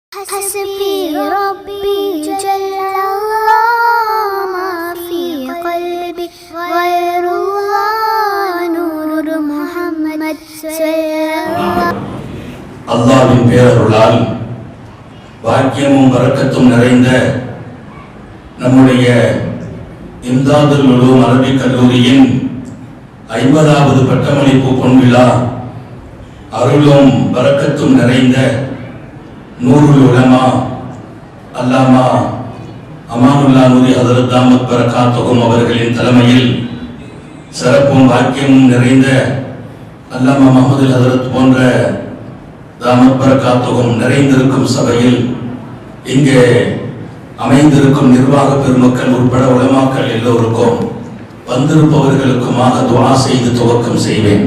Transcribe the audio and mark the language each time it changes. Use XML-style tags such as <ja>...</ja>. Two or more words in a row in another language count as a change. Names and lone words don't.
<ar>حسبي ربي جل الله ما في قلبي غير الله نور محمد صلى الله.</ar> <ta>அல்லாஹ்வின் பேரருளால் பாக்கியமும் பரக்கத்தும் நிறைந்த நம்முடைய இம்தாதுல் உலூம் அரபிக் கல்லூரியின் 50வது பட்டமளிப்பு பொன்விழா அருளும் பரக்கத்தும் நிறைந்த நூருல் உலமா அல்லாமா அமானுல்லா நூரி ஹதரத்</ta> <ar>دامت بركاتهم</ar> <ta>அவர்களின் தலைமையில் சிறப்பும் பாக்கியமும் நிறைந்த அல்லாமா முஹம்மது ஹதரத் போன்ற</ta> <ar>دامت بركاتهم</ar> <ta>நிறைந்திருக்கும் சபையில் இங்கே அமைந்திருக்கும் நிர்வாக பெருமக்கள் உட்பட உலமாக்கள் எல்லோருக்கும் வந்திருப்பவர்களுக்குமாக துஆ செய்து துவக்கம் செய்வேன்.</ta>